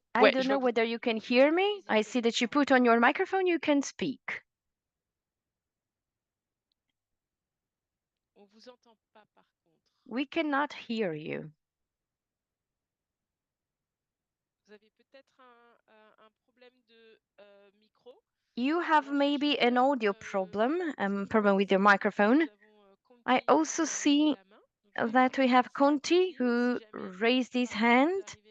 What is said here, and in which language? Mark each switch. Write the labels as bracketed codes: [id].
[en] I don't know whether you can hear me. I see that you put on your microphone, you can speak. [fr] On vous entend pas, par contre. [en] We cannot hear you. [fr] Vous avez peut-être un problème de micro. [en] You have maybe an audio problem with your microphone. I also see that we have Conti who raised his hand.